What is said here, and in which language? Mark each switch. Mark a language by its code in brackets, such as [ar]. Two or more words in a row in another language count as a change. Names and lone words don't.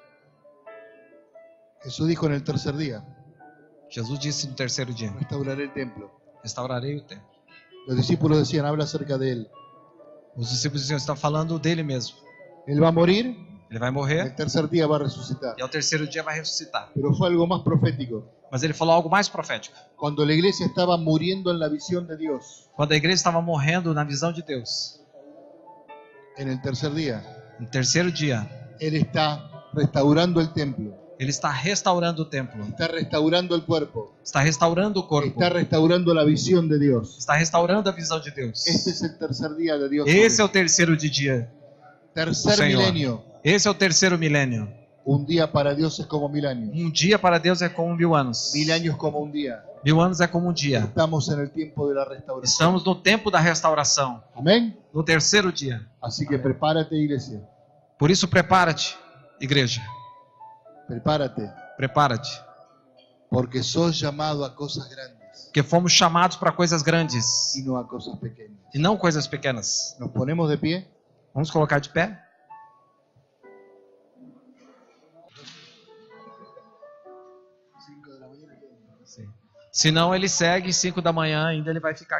[es] Jesús dijo en el tercer día, [pt] Jesus disse no terceiro dia: [es] restauraré el templo. [pt] restaurarei o templo. [es] Los discípulos decían, habla acerca de él. [pt] Os discípulos diziam: está falando dele mesmo. [es] Él va a morir, [pt] Ele vai [es] el [pt] morrer [es] tercer día va a resucitar. [pt] e ao terceiro dia vai ressuscitar. [es] Pero fue algo más profético. [pt] Mas ele falou algo mais profético. [es] Cuando la iglesia estaba muriendo en la visión de Dios, [pt] Quando a igreja estava morrendo na visão de Deus, [es] en el tercer día, [pt] no terceiro dia, [es] Él está restaurando el templo, [pt] ele está restaurando o templo, [es] está restaurando el cuerpo, [pt] está restaurando o corpo, [es] está restaurando la visión de Dios. [pt] está restaurando a visão de Deus. [es] Este es el tercer día de Dios. [pt] Esse é o terceiro de dia. [es] Tercer Señor. milenio. [pt] Esse é o terceiro milênio. [es] Un día para Dios es como 1000 años. [pt] Um dia para Deus é como 1000 anos. [es] 1000 años como un día. [pt] 1000 anos é como um dia. [es] Estamos en el tiempo de la restauración. [pt] Estamos no tempo da restauração, [es] Amén. [pt] no terceiro dia. [es] Así que prepárate, iglesia. [pt] Por isso, prepara-te, igreja. [es] Prepárate. [pt] Prepara-te. [es] Porque sos llamado a cosas grandes [pt] Porque fomos chamados para coisas grandes [es] y no a cosas pequeñas. [pt] e não coisas pequenas. [es] Nos ponemos de pie. [pt] Vamos colocar de pé? Sim. Senão ele segue 5 da manhã, ainda ele vai ficar